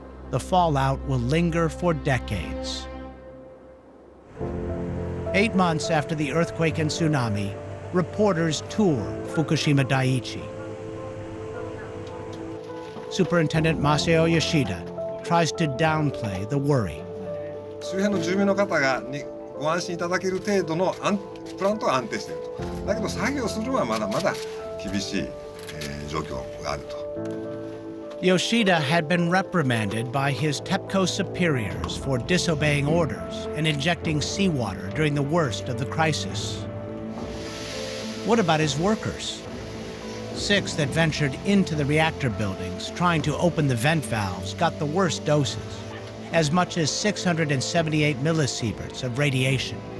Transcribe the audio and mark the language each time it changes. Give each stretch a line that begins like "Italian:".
English: The fallout will linger for decades. 8 months after the earthquake and tsunami, reporters tour Fukushima Daiichi. Superintendent Masao Yoshida tries to downplay the worry.
Japanese: 周辺の住民の方にご安心いただける程度のプラントは安定していると。だけど作業するのはまだまだ厳しい状況があると。
English: Yoshida had been reprimanded by his TEPCO superiors for disobeying orders and injecting seawater during the worst of the crisis. What about his workers? 6 that ventured into the reactor buildings trying to open the vent valves got the worst doses, as much as 678 millisieverts of radiation.